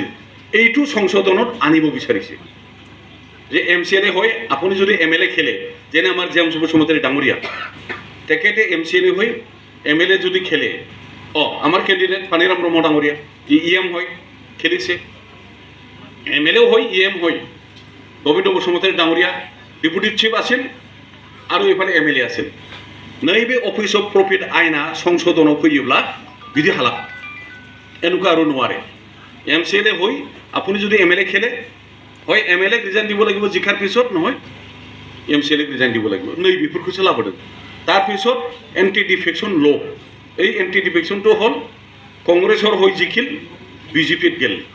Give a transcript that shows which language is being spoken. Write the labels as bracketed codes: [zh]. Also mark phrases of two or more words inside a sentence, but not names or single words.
[as] এইটো সংশোধনত আনিব বিচাৰিছে যে এমচিএলএ হয়, আপুনি যদি এমএলএ খেলে, যেনে আমাৰ জেমছ বসুমতাৰী ডাঙৰীয়া, তেখেতে এমচিএলএ হৈ এমএলএ যদি খেলে, আমার ক্যান্ডিডেট পানিরাম ব্রহ্ম ডাঙরিয়া ইএম হয়, খেলিছে, এমএলএও হয়, ইএম হয়। গোবিন্দ বসুমতাৰী ডাঙরিয়া ডেপুটি চিফ আছিল আৰু এইফালে এমএলএ আছিল। [brx] নैबे [en] office of profit [brx] আইনা সংশোধনাव फैयोब्ला बिदि हाला, [as] এনেকুৱা আৰু নোৱাৰে। এমচিএলএ হৈ আপুনি যদি এমএলএ খেলে, হয় এমএলএক ৰিজাইন দিব লাগিব জিকাৰ পিছত, নহয় এমচিএলএক ৰিজাইন দিব লাগিব। নैबेफोरखौसो लाबोदों। তাৰপিছত [en] anti defection law'. [as] এই [en] anti defection [as] হ'ল কংগ্ৰেছৰ হৈ জিকিল, বিজেপিত গেল।